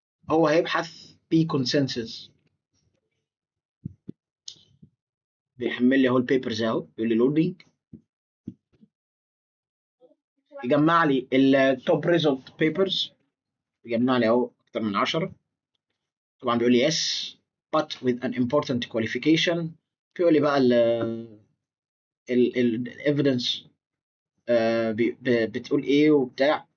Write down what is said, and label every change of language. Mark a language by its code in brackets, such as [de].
[ar] هو هيبحث بكونسنسس. بيحمل لي اهو البيبرز اهو، يقول لي لودنج. يجمع لي التوب ريزلت بيبرز، يجمع لي اهو اكتر من 10. طبعا بيقول لي [en] yes but with an important qualification. [ar] بيقول لي بقى الايفيدنس بتقول ايه وبتاع.